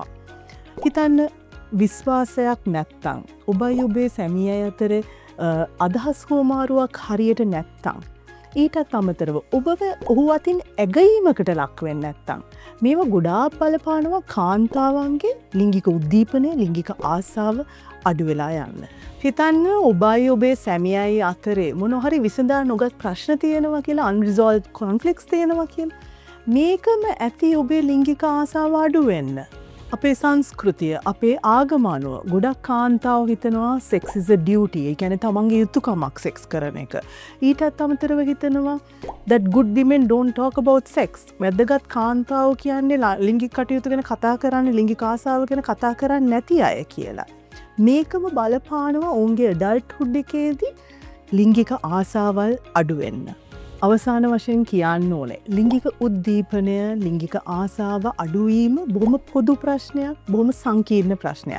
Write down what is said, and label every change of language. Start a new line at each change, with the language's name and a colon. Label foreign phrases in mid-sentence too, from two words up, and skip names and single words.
Sinhala: හිතන්න විශ්වාසයක් නැත්තම් ඔබයි ඔබේ සැමියයි අතර අදහස් හෝමාරුවක් හරියට නැත්තම් ඊටත් අමතරව ඔබව ඔහු අතින් ඇගීමකට ලක්වෙන්න නැත්තම් මේවා ගොඩාක් බලපානවා කාන්තාවන්ගේ ලිංගික උද්දීපනය ලිංගික ආසාව අඩු වෙලා යන්න. හිතන්න ඔබයි ඔබේ සැමියයි අතරේ මොනහරි විසඳා නොගත් ප්‍රශ්න තියෙනවා කියලා,
English: unresolved conflicts
Sinhala: තියෙනවා කියලා. මේකම ඇති ඔබේ ලිංගික ආසාව අඩු වෙන්න. අපේ සංස්කෘතිය, අපේ ආගම අනුව ගොඩක් කාන්තාව හිතනවා
English: sex is a duty.
Sinhala: ඒ කියන්නේ තමන්ගේ යුතුකමක් සෙක්ස් කරන එක. ඊටත් අමතරව හිතනවා
English: that good women don't talk about sex.
Sinhala: වැදගත් කාන්තාව කියන්නේ ලිංගික කටයුතු ගැන කතා කරන්නේ, ලිංගික ආසාව ගැන කතා කරන්නේ නැති අය කියලා. මේකම බලපානවා ඔවුන්ගේ ඇඩල්ට්හුඩ් එකේදී ලිංගික ආසාවල් අඩු වෙන්න. අවසාන වශයෙන් කියන්න ඕනේ ලිංගික උද්දීපනය ලිංගික ආසාව අඩුවීම බොහොම පොදු ප්‍රශ්නයක්, බොහොම සංකීර්ණ ප්‍රශ්නයක්.